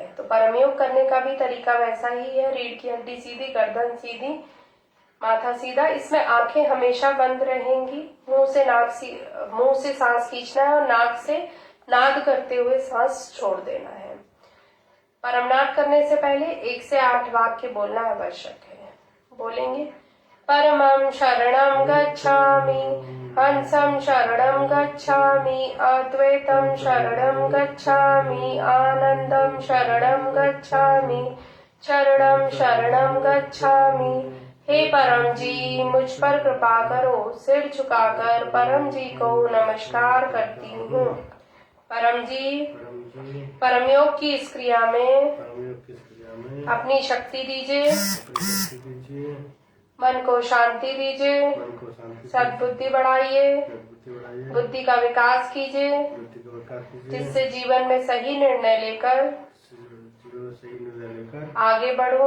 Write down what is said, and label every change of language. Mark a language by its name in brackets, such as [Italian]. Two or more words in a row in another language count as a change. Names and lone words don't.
[Hindi] तो परम योग करने का भी तरीका वैसा ही है। रीढ़ की हड्डी सीधी, गर्दन सीधी, माथा सीधा। इसमें आंखें हमेशा बंद रहेंगी। मुंह से सांस खींचना है और नाक से नाद करते हुए सांस छोड़ देना है। परमनाद करने से पहले 1 से 8 वाक्य बोलना आवश्यक है। [Pali] बोलेंगे परमं शरणं गच्छामि, हंसं शरणं गच्छामि, अद्वैतं शरणं गच्छामि, आनंदं शरणं गच्छामि, चरणं शरणं गच्छामि। [Hindi] हे परम जी मुझ पर कृपा करो। सिर झुकाकर परम जी को नमस्कार करती हूँ। परम जी परम योग की इस क्रिया में अपनी शक्ति दीजिए, मन को शांति दीजिए, सद्बुद्धि बढ़ाइए, बुद्धि का विकास कीजिए, जिससे जीवन में सही निर्णय लेकर आगे बढ़ूं।